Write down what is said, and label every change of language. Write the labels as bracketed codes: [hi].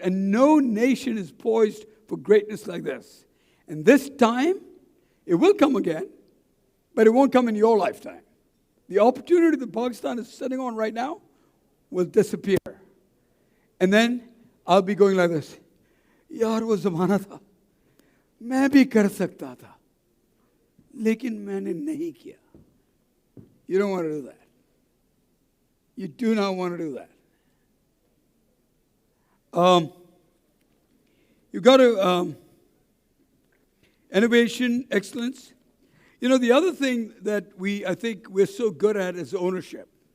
[en] And no nation is poised for greatness like this. And this time, it will come again, but it won't come in your lifetime. The opportunity that Pakistan is sitting on right now will disappear. And then I'll be going like this. [hi] यार वो ज़माना था मैं भी कर सकता था लेकिन मैंने नहीं किया. [en] You don't want to do that. You do not want to do that. You got to innovation, excellence. You know, the other thing that I think we're so good at is ownership.